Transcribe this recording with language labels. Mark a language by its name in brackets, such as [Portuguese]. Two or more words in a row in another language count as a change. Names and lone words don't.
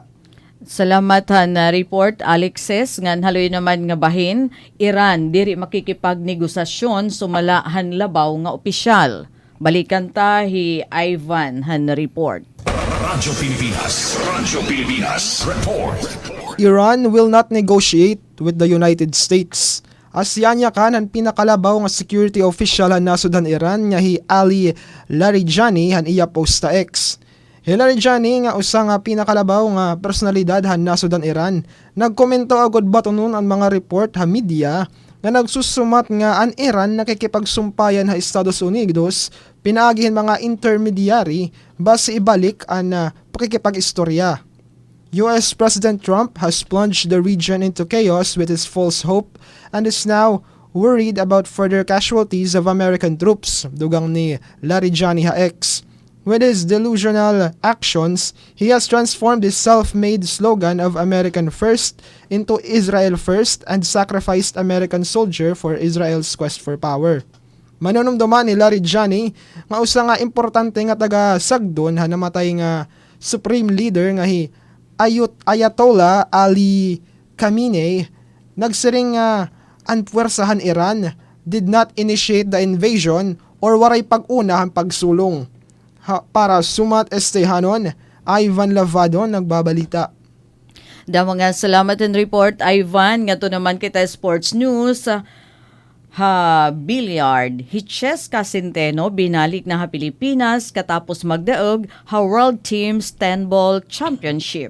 [Waray] Salamat na report, Alexis. Ngan haloy naman nga bahin, Iran diri makikipagnegosasyon sumalahan labaw nga opisyal. Balikan ta hi Ivan han report. Radyo Pilipinas Report. [English] Iran will not negotiate with the United States. [Waray] Asyanya kan ang pinakalabaw nga security official han nasod han Iran nga hi Ali Larijani han iya posta X. Hi Larijani nga usa nga pinakalabaw nga personalidad han nasod han Iran, nagkomento agad batonon ang mga report ha media nga nagsusumat nga ang Iran nakikipagsumpayan ha Estados Unidos pinaagihin mga intermediary base ibalik ang pakikipag-istorya. [English] US President Trump has plunged the region into chaos with his false hope and is now worried about further casualties of American troops, [Waray] dugang ni Larijani X. [English] With his delusional actions, he has transformed his self-made slogan of American First into Israel First and sacrificed American soldier for Israel's quest for power. [Waray] Manunumduman ni Larijani nga usa nga importante nga taga Sagdon ha namatay nga supreme leader nga hi Ayatollah Ali Khamenei nagsiring nga ang puwersahan Iran [English] did not initiate the invasion [Waray] or waray pag-una ang pagsulong. Para sumat estehanon, Ivan Lavado nagbabalita. Da mga salamat and report, Ivan. Nga to naman kita sports news. Billiard. Hicheska Centeno binalik na ha Pilipinas katapos magdaog ha World Team Stand-Ball Championship.